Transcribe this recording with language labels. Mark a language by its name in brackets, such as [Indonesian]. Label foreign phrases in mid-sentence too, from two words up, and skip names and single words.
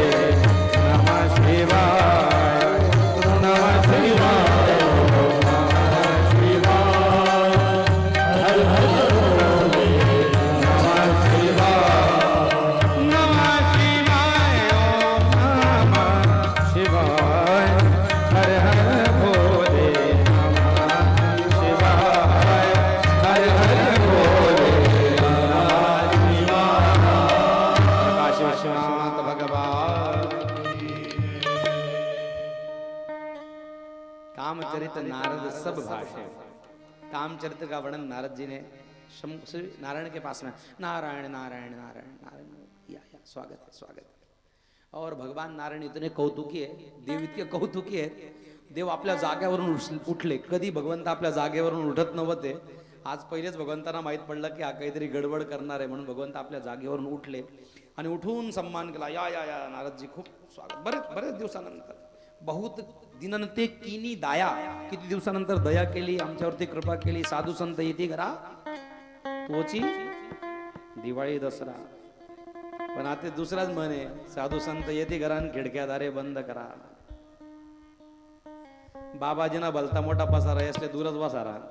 [Hindi] नमः शिवाय, नमः शिवाय, ओम नमः शिवाय, हर हर भोले नमः शिवाय, नमः शिवाय, ओम नमः शिवाय, हर हर भोले नमः शिवाय, हर हर भोले नमः शिवाय। काशी विश्वनाथ भगवान कामचरित नारद सब भाषे। कामचरित्र का वर्णन नारद जी ने श्री नारायण के पास में, नारायण नारायण नारायण नारायण, या स्वागत है स्वागत है। और भगवान नारायण इतने कौतुकी है, [Marathi] देव इतके कौतुकी आहे, देव आपल्या जागेवरून उठले। कधी भगवंत आपल्या जागेवरून उठत नव्हते, आज पहिलेच भगवंतांना माहित पडलं की हा काहीतरी गडबड करणार आहे, म्हणून भगवंत आपल्या जागेवरून उठले आणि उठून सम्मान केला। या या या नारदजी खूप स्वागत। बरेच बरेच दिवसानंतर, [Hindi] बहुत दिनंते कीनी दाया, [Marathi] किती दिवसानंतर दया केली, आमच्यावरती कृपा केली, साधू संत येते घरा तोची दिवाळी दसरा। पण आता दुसराच म्हणे, साधू संत येते घरा खिडक्या दारे बंद करा। बाबाजीना भलता मोठा पसारा आहे, असले दूरच बसारा।